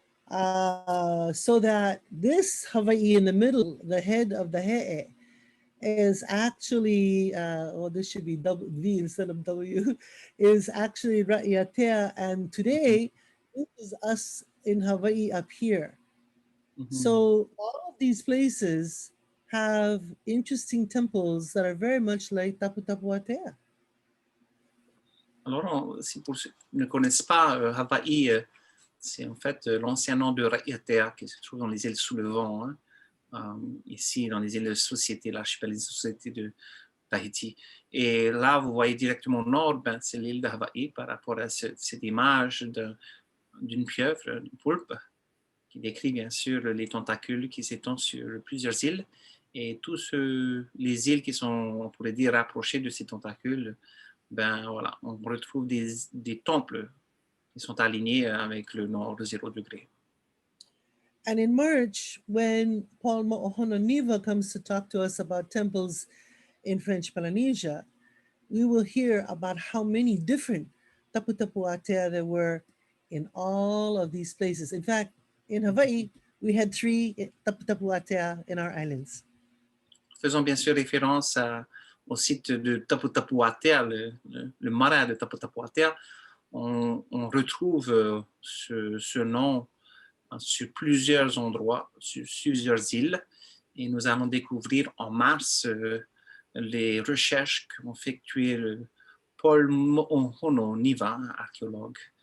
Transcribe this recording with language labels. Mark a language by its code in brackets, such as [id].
[en] So that this Hawaii in the middle, the head of the he'e, is actually, this should be V instead of W, is actually Ra'iatea. And today, this is us in Hawaii up here. So all of these places have interesting temples that are very much like Tapu Tapu Atea. [fr] Alors, si pour ceux qui ne connaissent pas Hawaï, c'est en fait l'ancien nom de Ra'iatea qui se trouve dans les îles sous le vent, hein, ici dans les îles de Société, l'archipel des Sociétés de Tahiti. Et là, vous voyez directement au nord, ben, c'est l'île de Hawaï par rapport à cette image d'une pieuvre, d'une poulpe, qui décrit bien sûr les tentacules qui s'étendent sur plusieurs îles. Et tous les îles qui sont, on pourrait dire, rapprochées de ces tentacules, ben voilà, on retrouve des temples qui sont alignés avec le nord de 0 degré. [en] And in March, when Paul Mo'ohononiva comes to talk to us about temples in French Polynesia, we will hear about how many different Tapu Tapu Atea there were in all of these places. In fact, in Hawaii, we had 3 Tapu Tapu Atea in our islands. [fr] Faisons bien sûr référence au site de Tapu Tapu Atea, le marais de Tapu Tapu Atea. On retrouve ce nom sur plusieurs endroits, sur plusieurs îles. Et nous allons découvrir en mars les recherches qu'ont effectuées le Paul Mo'ohononiva, archéologue.